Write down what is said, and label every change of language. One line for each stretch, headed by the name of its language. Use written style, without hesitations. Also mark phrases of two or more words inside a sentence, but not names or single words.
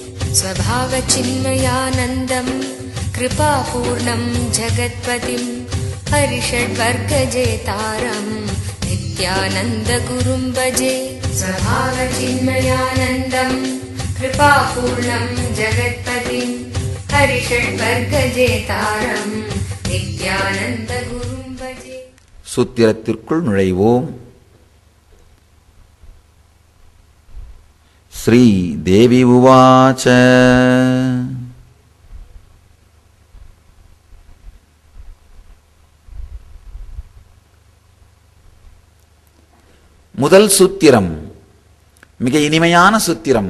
Sanskrit: स्वभावचिन्मयानन्दं कृपापूर्णं जगत्पतिं हरिषड्वर्गजेतारं नित्यानन्दगुरुं भजे। स्वभावचिन्मयानन्दं कृपापूर्णं जगत्पतिं हरिषड्वर्गजेतारं नित्यानन्दगुरुं भजे.
Tamil: சூத்திரத்திற்குள் நுழைவோம்.
Sanskrit: श्री देवी उवाच
Tamil: முதல் சூத்திரம் மிக இனிமையான சூத்திரம்.